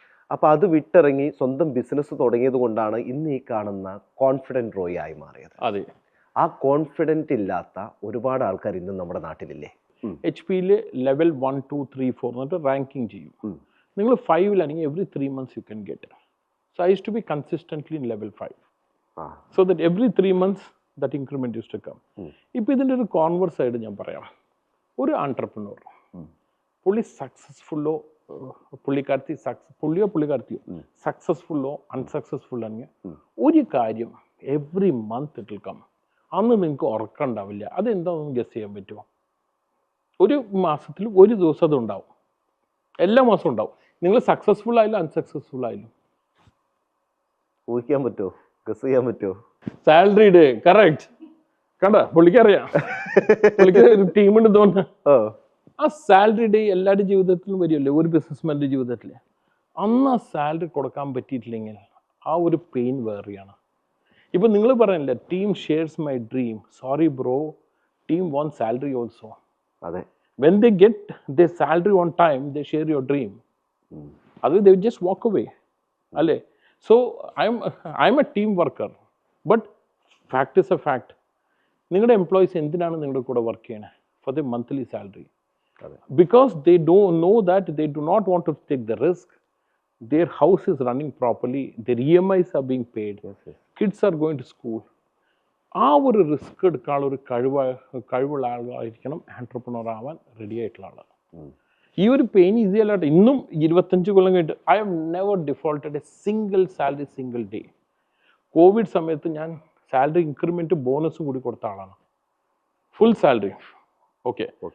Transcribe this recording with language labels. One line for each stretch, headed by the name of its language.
Malayalam: അപ്പൊ അത് വിട്ടിറങ്ങി സ്വന്തം ബിസിനസ് തുടങ്ങിയത് കൊണ്ടാണ് ഇന്ന് ഈ കാണുന്ന കോൺഫിഡന്റ് റോയ് ആയി മാറിയത്. അതെ, ആ കോൺഫിഡന്റ് ഇല്ലാത്ത ഒരുപാട് ആൾക്കാർ ഇന്നും നമ്മുടെ നാട്ടിലില്ലേ? HP-യിൽ ലെവൽ 1, 2, 3, 4 എന്നിട്ട് റാങ്കിങ് ചെയ്യും. നിങ്ങൾ 5-ലാണെങ്കിൽ
English: Every 3 months you can get. So I use to be consistently in level 5. So that every 3 months that increment used to come.
Malayalam: ഇപ്പോൾ ഇതിൻ്റെ ഒരു കോൺവേഴ്സ് സൈഡ് ഞാൻ പറയാം. ഒരു ആൻട്രപ്രനർ പുള്ളി സക്സസ്ഫുള്ളോ പുള്ളിക്കാരത്തിയോ സക്സസ്ഫുള്ളോ അൺസക്സസ്ഫുൾ ആണെങ്കിൽ ഒരു കാര്യം
English: Every month it will come.
Malayalam: അന്ന് നിങ്ങൾക്ക് ഉറക്കം ഉണ്ടാവില്ല. അതെന്താണെന്ന് ഗസ് ചെയ്യാൻ പറ്റുമോ? ഒരു മാസത്തിൽ ഒരു ദിവസം അത് ഉണ്ടാവും. എല്ലാ മാസവും ഉണ്ടാവും. നിങ്ങൾ സക്സസ്ഫുൾ ആയാലും അൺസക്സസ്ഫുൾ ആയാലും ഊഹിക്കാൻ പറ്റുമോ? ഗസ് ചെയ്യാൻ പറ്റുമോ? Salary day correct. കണ്ട പുള്ളിക്കറിയാം, പുള്ളിക്ക് ടീമുണ്ട് തോന്നുന്നു. ആ സാലറി ഡേ എല്ലാവരുടെ ജീവിതത്തിലും വരുമല്ലേ, ഒരു ബിസിനസ്മാൻ്റെ ജീവിതത്തിൽ. അന്ന് ആ സാലറി കൊടുക്കാൻ പറ്റിയിട്ടില്ലെങ്കിൽ ആ ഒരു പെയിൻ വേറെയാണ്. ഇപ്പൊ നിങ്ങൾ പറയണില്ലേ,
English: Team shares my dream. Sorry bro, team won't salary also.
Malayalam: അതെ,
English: When they get the salary on time they share your dream. അത് they just walk away അല്ലേ. So I'm a team worker, but fact is a fact.
Malayalam: നിങ്ങളുടെ employees എന്തിനാണ് നിങ്ങളുടെ കൂടെ work ചെയ്യണേ?
English: For the monthly salary. Because they don't know that they do not want to take the risk. Their house is running properly, their EMIs are being paid, kids are going to school.
Malayalam: ആ ഒരു risk എടുക്കാനുള്ള ഒരു കഴിവുള്ള ആളായിരിക്കണം ആൻട്രപ്രനർ ആവാൻ ready ആയിട്ടുള്ള ആൾ. ഈ ഒരു pain easy അല്ലാട്ടെ. ഇന്നും 25 കൊല്ലം കഴിഞ്ഞിട്ട്
English: I have never defaulted a single salary single day.
Malayalam: Covid സമയത്ത് ഞാൻ സാലറി ഇൻക്രിമെന്റ് ബോണസും കൂടി കൊടുത്ത ആളാണ്. Full salary. ഓക്കെ.